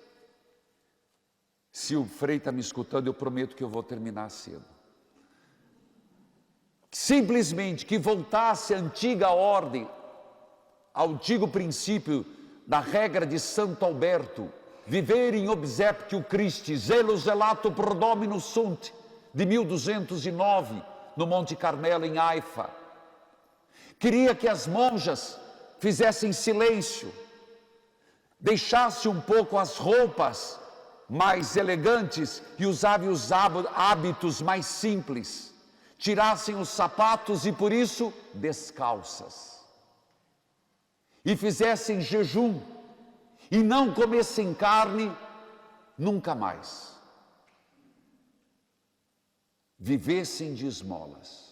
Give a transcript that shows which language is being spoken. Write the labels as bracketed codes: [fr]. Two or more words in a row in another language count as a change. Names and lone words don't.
[pt] Se o frei está me escutando, eu prometo que eu vou terminar cedo. Simplesmente que voltasse a antiga ordem, ao antigo princípio da regra de Santo Alberto, viver [la] in obsequio Christi, zelo zelato pro Domino sunt, [pt] de 1209, no Monte Carmelo, em Haifa. Queria que as monjas fizessem silêncio, deixassem um pouco as roupas mais elegantes e usassem os hábitos mais simples, tirassem os sapatos e por isso descalças, e fizessem jejum, e não comessem carne nunca mais, vivessem de esmolas.